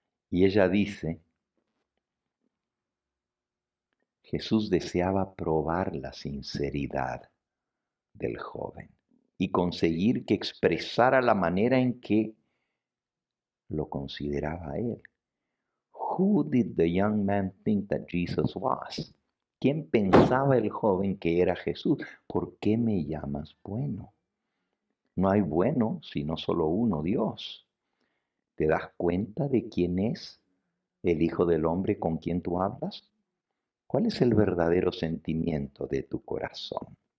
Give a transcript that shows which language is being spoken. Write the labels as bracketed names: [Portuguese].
[Spanish] Y ella dice, Jesús deseaba probar la sinceridad del joven y conseguir que expresara la manera en que lo consideraba él. [English] Who did the young man think that Jesus was? [Spanish] ¿Quién pensaba el joven que era Jesús? ¿Por qué me llamas bueno? No hay bueno sino solo uno, Dios. ¿Te das cuenta de quién es el Hijo del Hombre con quien tú hablas? ¿Cuál es el verdadero sentimiento de tu corazón?